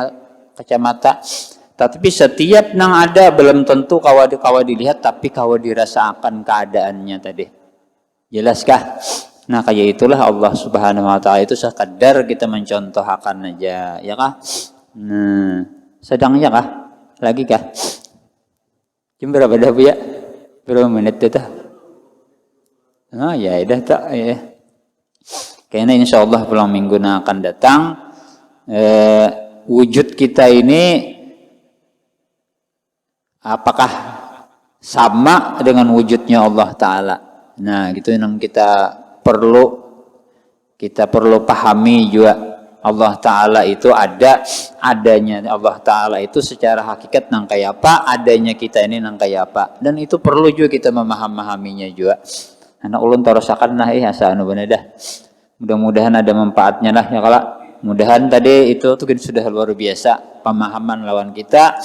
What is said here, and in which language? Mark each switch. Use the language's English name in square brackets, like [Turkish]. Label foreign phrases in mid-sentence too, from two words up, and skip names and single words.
[Banjar] Contohnya nang kayak kacamata. Tapi setiap nang ada belum tentu kawa dilihat, tapi kawa dirasakan keadaannya tadi. Jelaskah? Nah kayak itulah Allah [Arabic] سبحانه وتعالى [Banjar] itu sekadar kita mencontohkan aja, ya kah? Nah, sedangnya kah? Lagi kah? Jam berapa dah Bu ya? [Indonesian] Berapa menit itu? [Banjar] Oh ya, dah tak ya. Kayaknya [Arabic] إن شاء الله [Banjar] pulang minggu yang akan datang wujud kita ini apakah sama dengan wujudnya Allah Ta'ala. [Indonesian] Nah gitu yang kita perlu pahami juga. [Banjar] Allah Ta'ala itu adanya Allah Ta'ala itu secara hakikat nang kayak apa, adanya kita ini nang kayak apa. Dan itu perlu juga kita memahaminya juga. Anak ulun torosakan nah asa anu bener dah. Mudah-mudahan ada manfaatnya lah ya kala. Mudahan tadi itu tuh sudah luar biasa pemahaman lawan kita.